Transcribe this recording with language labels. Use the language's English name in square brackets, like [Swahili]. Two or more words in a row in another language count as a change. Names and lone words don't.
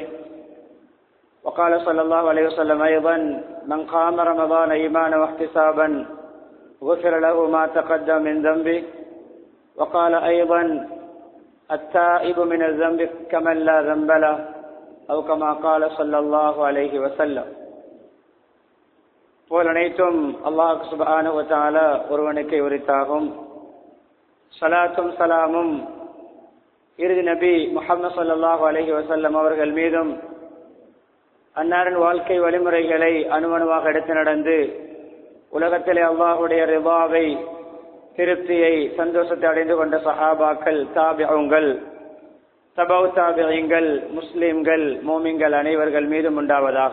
[Arabic] وقال صلى الله عليه وسلم أيضا من قام رمضان إيمانا واحتسابا غفر له ما تقدم من ذنبه. وقال أيضا التائب من الذنب كمن لا ذنب له أو كما قال صلى الله عليه وسلم. [Tamil] போல் அனைத்தும் [Arabic] الله سبحانه وتعالى [Tamil] ஒருவனுக்கே உரித்தாகும். ஸலாத்தும் ஸலாமும் இறுதி நபி முஹம்மது [Arabic] صلى الله عليه وسلم [Tamil] அவர்கள் மீதும் அன்னாரின் வாழ்க்கை வழிமுறைகளை அணுவணுவாக எடுத்து நடந்து உலகத்திலே அல்லாஹ்வுடைய ரிதாவை திருப்தியை சந்தோஷத்தை அடைந்து கொண்ட சஹாபாக்கள், தாபிஊன்கள், தபௌ தாபிஈன்கள், முஸ்லிம்கள், மோமின்கள் அனைவர்கள் மீதும் உண்டாவதாக.